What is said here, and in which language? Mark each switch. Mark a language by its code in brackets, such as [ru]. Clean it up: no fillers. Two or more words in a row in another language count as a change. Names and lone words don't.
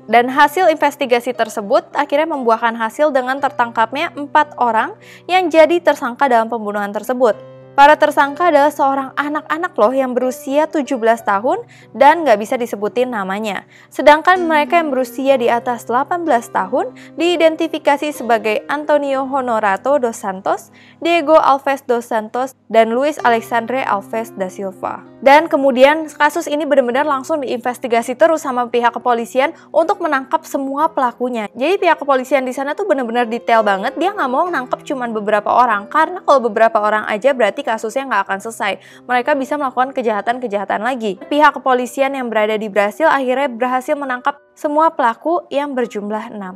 [id] Dan hasil investigasi tersebut akhirnya membuahkan hasil dengan tertangkapnya 4 orang yang jadi tersangka dalam pembunuhan tersebut. Para tersangka adalah seorang anak-anak loh yang berusia 17 tahun dan nggak bisa disebutin namanya. Sedangkan mereka yang berusia di atas 18 tahun diidentifikasi sebagai Antonio Honorato dos Santos, Diego Alves dos Santos, dan Luis Alexandre Alves da Silva. Dan kemudian kasus ini benar-benar langsung diinvestigasi terus sama pihak kepolisian untuk menangkap semua pelakunya. Jadi pihak kepolisian di sana tuh benar-benar detail banget, dia nggak mau nangkep cuman beberapa orang, karena kalau beberapa orang aja berarti kasusnya nggak akan selesai. Mereka bisa melakukan kejahatan-kejahatan lagi. Pihak kepolisian yang berada di Brasil akhirnya berhasil menangkap semua pelaku yang berjumlah 6.